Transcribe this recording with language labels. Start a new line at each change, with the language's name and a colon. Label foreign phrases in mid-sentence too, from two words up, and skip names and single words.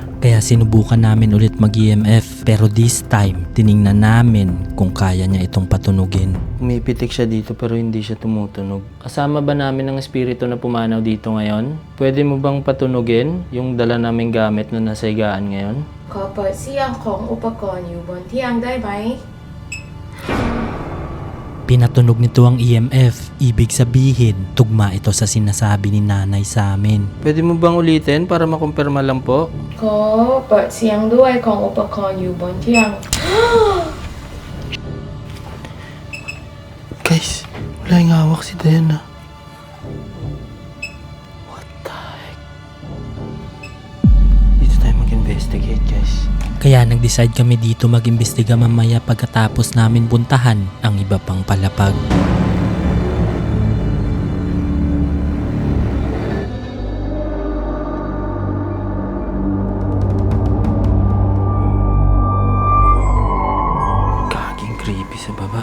Filipino: Kaya sinubukan namin ulit mag-EMF. Pero
English: this time,
Filipino: tiningnan namin kung kaya niya itong patunugin. Umipitik siya dito pero hindi siya tumutunog. Kasama ba namin ang espiritu na pumanaw dito ngayon? Pwede mo bang patunugin yung dala naming gamit na nasa higaan ngayon?
Thai: ขอเปิดเสียงของอุปกรณ์อยู่บนเตียงได้ไหม
Filipino: Pinatunog nito ang EMF. Ibig sabihin, tugma ito sa sinasabi ni nanay sa amin. Pwede mo bang ulitin para makumpirma lang po? ขอเปิดเสียงด้วยของอุปกรณ์อยู่บนเตียง Guys, wala yung hawak si Diana.
English: What the heck?
Filipino: Dito tayo mag-investigate guys. Kaya nag-decide kami dito mag-imbestiga mamaya pagkatapos namin puntahan ang iba pang palapag. Gaging creepy sa baba.